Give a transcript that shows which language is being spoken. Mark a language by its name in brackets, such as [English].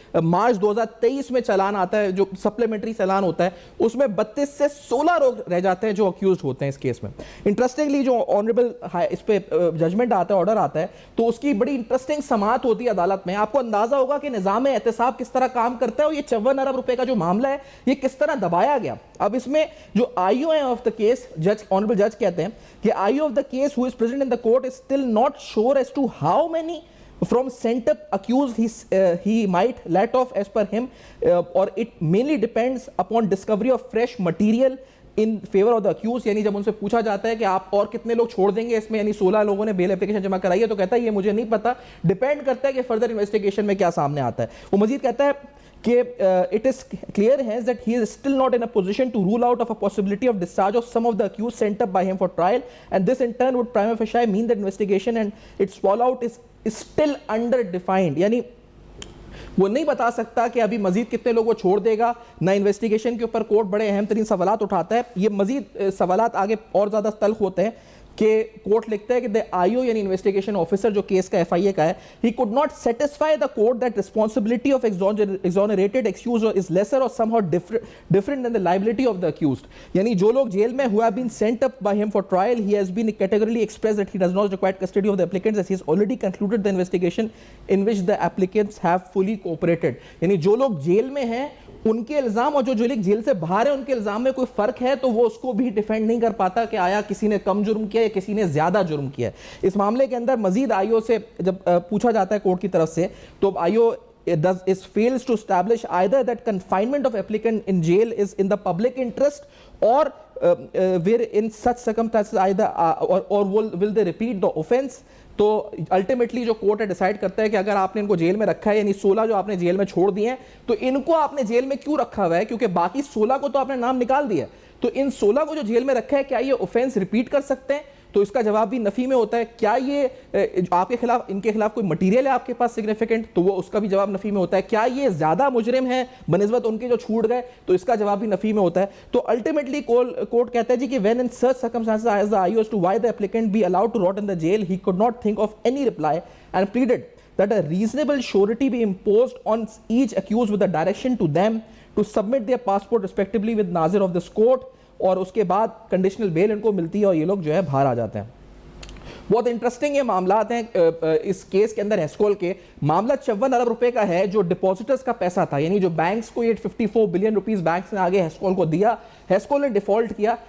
[Urdu] مارچ 2023 میں چلان آتا ہے، جو سپلیمنٹری چلان ہوتا ہے، اس میں 32 سے 16 لوگ رہ جاتے ہیں جو اکیوزڈ ہوتے ہیں اس کیس میں۔ انٹرسٹنگلی جو آنریبل اس پہ ججمنٹ آتا ہے، آرڈر آتا ہے، تو اس کی بڑی انٹرسٹنگ سماعت ہوتی ہے عدالت میں۔ آپ کو اندازہ ہوگا کہ نظام احتساب کس طرح کام کرتا ہے، اور یہ 54 ارب روپے کا جو معاملہ ہے یہ کس طرح دبایا گیا۔ اب اس میں جو آئی او آف دا کیس، جج آنریبل جج کہتے ہیں کہ آئی O of the case [English] who is present in the court is still not sure as to how many from sent up accused he might let off as per him, or it mainly depends upon discovery of fresh material in favor of the accused. [Urdu] یعنی جب ان سے پوچھا جاتا ہے کہ آپ اور کتنے لوگ چھوڑ دیں گے اس میں، یعنی 16 لوگوں نے بیل اپلیکیشن جمع کرائی ہے، تو کہتا ہے یہ مجھے نہیں پتا، ڈیپینڈ کرتا ہے کہ فردر انویسٹیگیشن میں کیا سامنے آتا ہے. وہ مزید کہتا ہے کہ [English] it is clear hence that he is still not in a position to rule out of a possibility of discharge of some of the accused sent up by him for trial, and this in turn would prima facie mean that investigation and its fallout is still under defined. [Urdu] یعنی وہ نہیں بتا سکتا کہ ابھی مزید کتنے لوگوں کو چھوڑ دے گا، نہ انویسٹیگیشن کے اوپر کورٹ بڑے اہم ترین سوالات اٹھاتا ہے. یہ مزید سوالات آگے اور زیادہ تلخ ہوتے ہیں کہ کورٹ لکھتا ہے کہ the IO یعنی انویسٹیگیشن آفیسر جو کیس کا FIA کا ہے, [English] he could not satisfy the court that responsibility of exonerated accused is lesser or somehow different than the liability of the accused. [Urdu] یعنی جو لوگ جیل میں [English] who have been sent up by him for trial, he has been categorically expressed that he does not require custody of the applicants as he has already concluded the investigation in which the applicants have fully cooperated. [Urdu] یعنی جو لوگ jail میں ہیں ان کے الزام اور جو لوگ جیل سے باہر ہیں ان کے الزام میں کوئی فرق ہے تو وہ اس کو بھی ڈیفینڈ نہیں کر پاتا کہ آیا کسی نے کم جرم کیا یا کسی نے زیادہ جرم کیا ہے. اس معاملے کے اندر مزید آئیو سے جب پوچھا جاتا ہے کورٹ کی طرف سے تو آئیو [English] fails to establish either that confinement of applicant in jail is in the public interest or where in such circumstances either or will they repeat the offense. [Urdu] تو الٹیمیٹلی جو کورٹ ہے ڈیسائیڈ کرتا ہے کہ اگر آپ نے ان کو جیل میں رکھا ہے, یعنی 16 جو آپ نے جیل میں چھوڑ دیے ہیں, تو ان کو آپ نے جیل میں کیوں رکھا ہوا ہے, کیونکہ باقی 16 کو تو آپ نے نام نکال دیا ہے, تو ان 16 کو جو جیل میں رکھا ہے کیا یہ اوفینس ریپیٹ کر سکتے ہیں؟ تو اس کا جواب بھی نفی میں ہوتا ہے. کیا یہ آپ کے خلاف ان کے خلاف کوئی مٹیریل ہے آپ کے پاس سگنیفیکنٹ, تو وہ اس کا بھی جواب نفی میں ہوتا ہے. کیا یہ زیادہ مجرم ہے بنسبت ان کے جو چھوٹ گئے, تو اس کا جواب بھی نفی میں ہوتا ہے. تو الٹیمیٹلی کورٹ کہتا ہے جی کہ [English] when in such circumstances as the IO as to why the applicant be allowed to rot in the jail, he could not think of any reply and pleaded that a reasonable surety be imposed on each accused with a direction to them to submit their passport respectively with nazir of this court. [Urdu] اور اس کے بعد conditional بیل ان کو ملتی ہے اور یہ لوگ جو ہے باہر آ جاتے ہیں. بہت انٹرسٹنگ یہ معاملات ہیں اس کیس کے اندر. ہیسکول کے معاملہ 54 ارب روپے کا ہے جو ڈپازٹرز کا پیسہ تھا, یعنی جو بینکس کو یہ 54 بلین روپیز بینکس نے آگے ہیسکول کو دیا, ہیسکول نے ڈیفالٹ کیا.